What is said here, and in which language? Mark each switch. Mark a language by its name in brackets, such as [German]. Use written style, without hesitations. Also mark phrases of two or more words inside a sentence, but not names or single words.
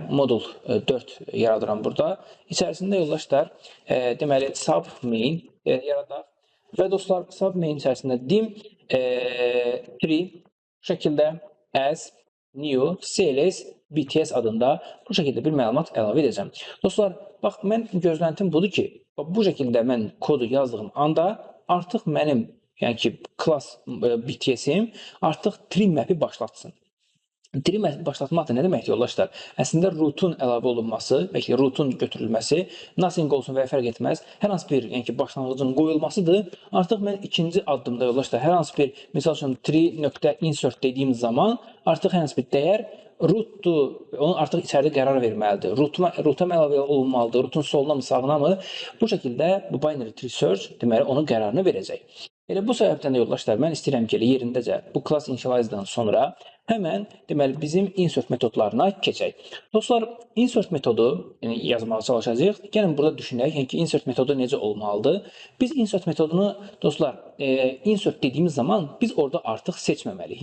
[Azerbaijani] Modul 4 yaradıram burada. İçərisində yoldaşlar deməli [English] sub main [Azerbaijani] yaradaq və dostlar [English] sub main [Azerbaijani] içərisində [English] dim tree [Azerbaijani] bu şəkildə [English] as new CLS BTS [Azerbaijani] adında bu şəkildə bir məlumat əlavə edəcəm. Dostlar, bax, mən gözləntim budur ki, bu şəkildə mən kodu yazdığım anda artıq mənim, yəni ki, class BTS-im artıq [English] tree map-i [Azerbaijani] başlatsın. [English] Tree map-i [Azerbaijani] başlatmaq da nə deməkdir, yoldaşlar? Əslində, rootun əlavə olunması, bəlkə rootun götürülməsi, nothing olsun və ya fərq etməz, hər hansı bir, yəni ki, başlanğıcın qoyulmasıdır. Artıq mən ikinci addımda, yoldaşlar, hər hansı bir, misal üçün, tree.insert dediyim zaman artıq hər hansı bir dəyər rootdur, onun artıq içəridə qərar verməlidir. Roota mı əlavə olunmalıdır, rootun soluna mı, sağına mı? Bu şəkildə bu [English] binary tree search [Azerbaijani] deməli onun qərarını verəcək. Elə bu səbəbdən də yoldaşlar, mən istəyirəm ki, yerindəcə bu [English] class initialize-dan [Azerbaijani] sonra həmən deməli bizim insert metodlarına keçək. Dostlar, insert metodu yazmağa çalışacağıq. Gəlin burada düşünək, yəni ki, insert metodu necə olmalıdır? Biz insert metodunu dostlar, insert dediyimiz zaman biz orada artıq seçməməliyik.